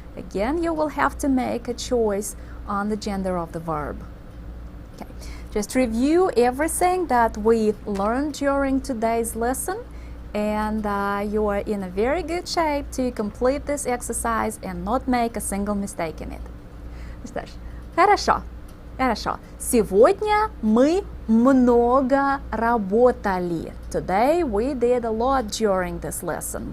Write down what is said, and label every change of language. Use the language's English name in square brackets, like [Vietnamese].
[English] Again, you will have to make a choice on the gender of the verb. Okay. Just review everything that we learned during today's lesson, and you are in a very good shape to complete this exercise and not make a single mistake in it. [Russian] Что ж, хорошо, хорошо. Сегодня мы много работали. [English] Today we did a lot during this lesson.